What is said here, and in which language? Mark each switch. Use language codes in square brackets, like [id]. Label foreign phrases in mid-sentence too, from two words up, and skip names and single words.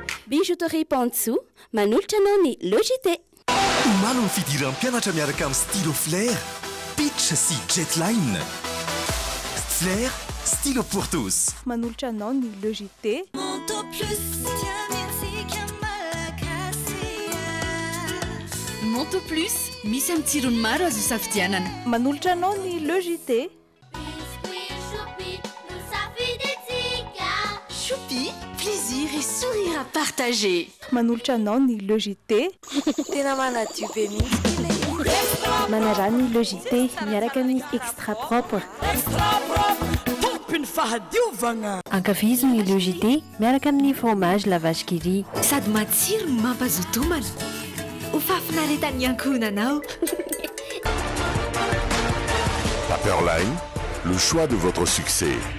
[mg] Bijouterie Pantsou, manolotra anao ny Logité. Omaly ny fidiran'ny mpianatra miaraka amin'ny stylo Flair, Pitch sy Jetline. [fr] Flair, stylo pour tous. [mg] Manolotra anao ny Logité. Monto Plus, misy amin'ny tsirony maro azo isafidianana. Manolotra anao ny Logité. [fr] Choupi, plaisir et sourire à partager. [mg] Manolotra anao ny Logité. Tena manadio be mihitsy. Manara ny Logité miaraka amin'ny [fr] extra propre. [mg] Tompiny fahadiovana. Ankafizo ny Logité miaraka amin'ny fromage la vache qui rit. Sady matsiro no mampazotomana. Ho fafinaretan'ny ankohonanao. [fr] Paperline, le choix de votre succès.